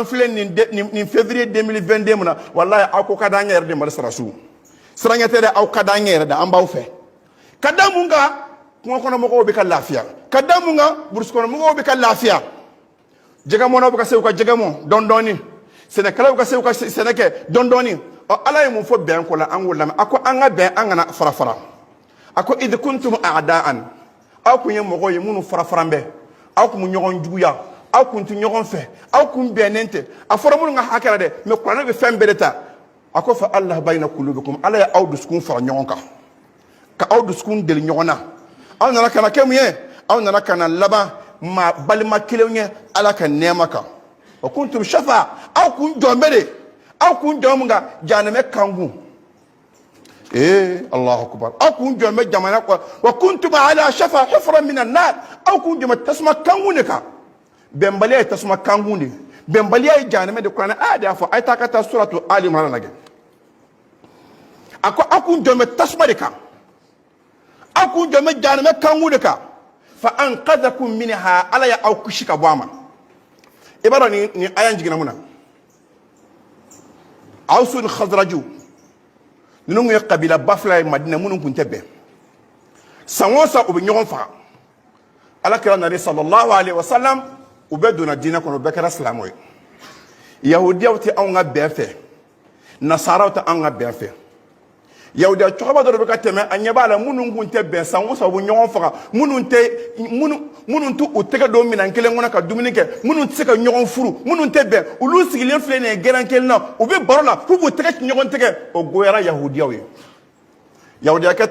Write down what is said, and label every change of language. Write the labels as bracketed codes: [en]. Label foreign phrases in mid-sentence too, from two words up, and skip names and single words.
[bm] filɛ nin février 2022 mun na walayi aw ko ka d'an yɛrɛ de Mali sarasiw siran ɲɛ tɛ dɛ aw ka d'an yɛrɛ de an b'aw fɛ ka da mun kan kungo kɔnɔ mɔgɔw bɛ ka lafiya ka da mun kan burusi kɔnɔ mɔgɔw bɛ ka lafiya jɛgɛmɔnaw bɛ ka se u ka jɛgɛ mɔn dɔɔni-dɔɔni sɛnɛkɛlaw bɛ ka se u ka sɛnɛ kɛ dɔɔni-dɔɔni ala ye mun fɔ bɛn ko la an k'o lamɛn a ko an ka bɛn an kana fara-fara a ko [ar] إذ كنتم أعداء [bm] aw kun ye mɔgɔw ye minnu fara-faran bɛ aw kun bɛ ɲɔgɔn juguya aw kun tɛ ɲɔgɔn fɛ aw kun bɛnnen tɛ a fɔra minnu ka hakɛ la dɛ mais kuranɛ bɛ fɛn bɛɛ de ta a ko [ar] فألّف بين قلوبكم [bm] ala ye aw dusukun fara ɲɔgɔn kan ka aw dusukun deli ɲɔgɔn na aw nana kana kɛ mun ye aw nana kana laban maa balima kelenw ye ala ka nɛɛma kan [ar] وكنتم شفا [bm] aw kun jɔn bɛ de aw kun jɔn mun kan jahanɛmɛ kankun [ar] الله أكبر [bm] aw kun jɔn bɛ jamana kɔ [ar] وكنتم على شفا حفرة من النار [bm] aw kun jɔn bɛ tasuma kankun de kan bɛnbaliya ye tasuma kankun de bɛnbaliya ye jahanɛmɛ de kuranɛ aya de y'a fɔ a ye taa ka taa suratu Ali Imran lajɛ a ko aw kun jɔn bɛ tasuma de kan aw kun jɔn bɛ jahanɛmɛ kankun de kan [ar] فأنقذكم منها [bm] ala ya aw kisi ka bɔ a ma i b'a dɔn nin aya in jiginna mun na Awsu ni Khazraju ninnu kun ye kabila ba fila ye Madina minnu kun tɛ bɛn san o san u bɛ ɲɔgɔn faga alakira nalen [ar] صلى الله عليه وسلم [bm] u bɛɛ donna diinɛ kɔnɔ u bɛɛ kɛra silamɛw ye yahudiyaw tɛ anw ka bɛn fɛ nasaraw tɛ anw ka bɛn fɛ yahudiya cɛkɔrɔba dɔ de bɛ ka tɛmɛ a ɲɛ b'a la minnu kun tɛ bɛn san o san u bɛ ɲɔgɔn faga minnu tɛ u tɛgɛ don minɛn kelen kɔnɔ ka dumuni kɛ minnu tɛ se ka ɲɔgɔn furu minnu tɛ bɛn olu sigilen filɛ nin ye gɛrɛn kelen na u bɛ baro la k'u b'u tɛgɛ ɲɔgɔn tɛgɛ o goyara yahudiyaw ye yahudiyakɛ